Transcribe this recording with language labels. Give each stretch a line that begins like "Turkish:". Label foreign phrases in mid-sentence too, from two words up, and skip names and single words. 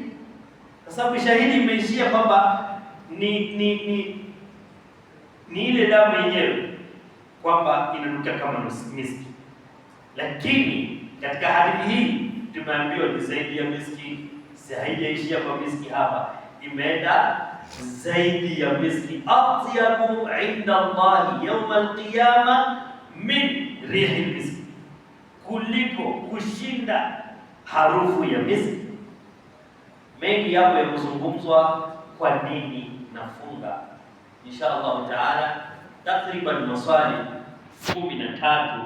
Swahili: Kwa sababu shahidi imeishia kwamba ni ile damu yenyewe kwamba inanuka kama miski, lakini katika hadithi hii tumeambiwa ni zaidi ya miski. Haijaishia kwa miski hapa, imeenda zaidi ya miski.
Arabic: أطيب عند الله يوم القيامة من ريح المسك,
Swahili: kuliko kushinda harufu ya miski. Mengi yapo ya kuzungumzwa, kwa nini nafunga.
Arabic: إن شاء الله تعالى
Swahili: takriban maswali 13